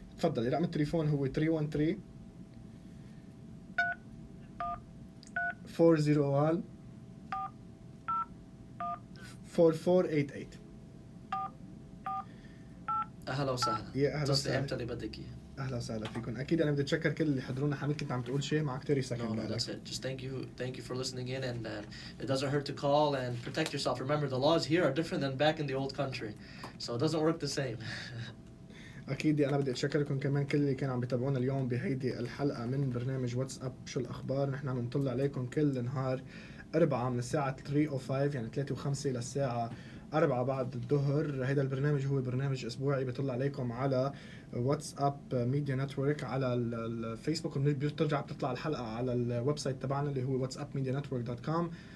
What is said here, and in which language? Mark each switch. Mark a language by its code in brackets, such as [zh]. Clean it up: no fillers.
[ar] تفضلي. رقم التليفون هو 313 401 4488. اهلا وسهلا. يا اهلا وسهلا. امتى اللي بدك اياه؟ اهلا وسهلا فيكم. اكيد انا بدي اتشكر كل اللي حضرونا. حميد كنت عم تقول شيء معك 30 سكند. [en] No, that's it. Just thank you for listening in and it doesn't hurt to call and protect yourself. Remember the laws here are different than back in the old country. So it doesn't work the same. [ar] اكيد انا بدي اتشكركم كمان كل اللي كانوا عم بيتابعونا اليوم بهيدي الحلقه من برنامج واتساب شو الاخبار. نحن عم نطلع عليكم كل نهار 4 من الساعه 3:05 يعني 3:05 للساعه 4 بعد الظهر. هذا البرنامج هو برنامج اسبوعي بيطلع عليكم على واتساب ميديا نتورك على الفيسبوك وبترجع بتطلع الحلقه على الويب سايت تبعنا اللي هو whatsappmedianetwork.com.